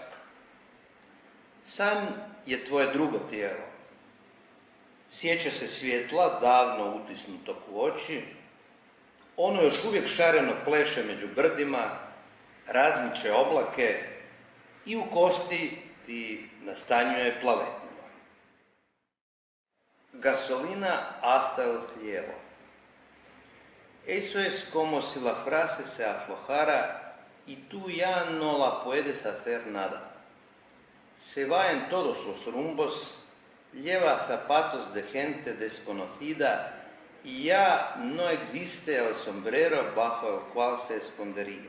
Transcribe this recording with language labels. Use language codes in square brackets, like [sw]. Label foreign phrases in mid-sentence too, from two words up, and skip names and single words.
[hr] San je tvoje drugo tijelo. Sjeća se svjetla davno utisnutog u oči. Ono još uvijek šareno pleše među brdima, razmiče oblake i u kosti ti nastanjuje plavetnilo. [es] Gasolina hasta el cielo. Eso es como si la frase se aflojara y tú ya no la puedes hacer nada. Se va en todos los rumbos, lleva zapatos de gente desconocida y ya no existe el sombrero bajo el cual se escondería.